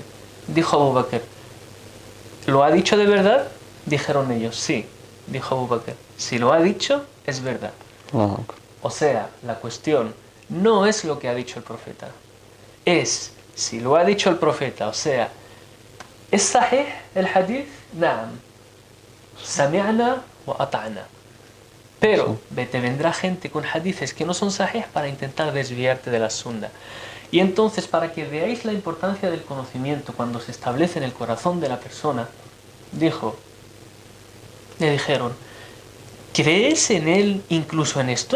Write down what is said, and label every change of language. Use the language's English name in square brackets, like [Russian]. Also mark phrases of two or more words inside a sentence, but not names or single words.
[Spanish] Dijo Abu Bakr: ¿lo ha dicho de verdad? Dijeron ellos: sí. Dijo Abu Bakr: si lo ha dicho, es verdad. No. O sea, la cuestión no es lo que ha dicho el profeta, es si lo ha dicho el profeta. O sea, ¿es sahih el hadith? Naam. [Arabic] سمعنا وأطعنا. [Spanish] Pero te vendrá gente con hadices que no son sahih para intentar desviarte de la sunna. Y entonces, para que veáis la importancia del conocimiento cuando se establece en el corazón de la persona, le dijeron: ¿crees en él incluso en esto?